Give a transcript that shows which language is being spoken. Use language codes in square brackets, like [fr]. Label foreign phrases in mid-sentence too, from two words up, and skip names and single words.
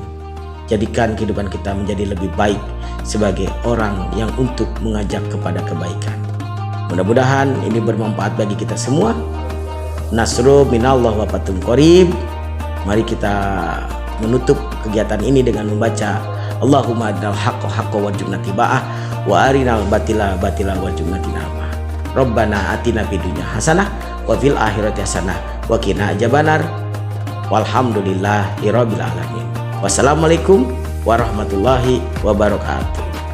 [id] Jadikan kehidupan kita menjadi lebih baik sebagai orang yang untuk mengajak kepada kebaikan. Mudah-mudahan ini bermanfaat bagi kita semua. [ar] نصر من الله وفتح قريب. [id] Mari kita menutup kegiatan ini dengan membaca [ar] اللهم أرنا الحق حقا وارزقنا اتباعه وأرنا الباطل باطلا وارزقنا اجتنابه. ربنا آتنا في الدنيا حسنة وفي الآخرة حسنة وقنا عذاب النار. والحمد لله رب العالمين. والسلام عليكم ورحمة الله وبركاته.